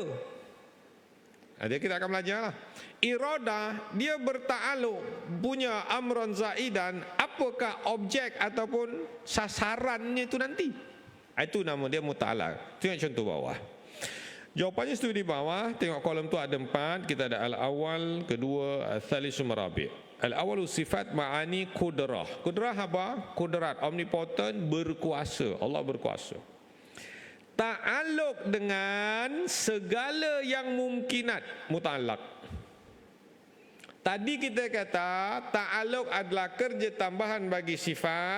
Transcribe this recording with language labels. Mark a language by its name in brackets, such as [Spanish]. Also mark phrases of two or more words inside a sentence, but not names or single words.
[Malay] Jadi kita akan belajar lah. Iradah dia berta'aluk, punya amron zaidan, apakah objek ataupun sasarannya itu nanti? Itu nama dia muta'alaq. Tengok contoh bawah. Jawapannya studi bawah. Tengok kolom tu ada 4. Kita ada al-awal, kedua, [Arabic] الثالث الرابع'. [Malay] Al-awalu sifat ma'ani kudrah. Kudrah apa? Kudrat, omnipotent, berkuasa. Allah berkuasa. ta'alluq dengan segala yang mumkinat, muta'allaq. Tadi kita kata ta'alluq adalah kerja tambahan bagi sifat.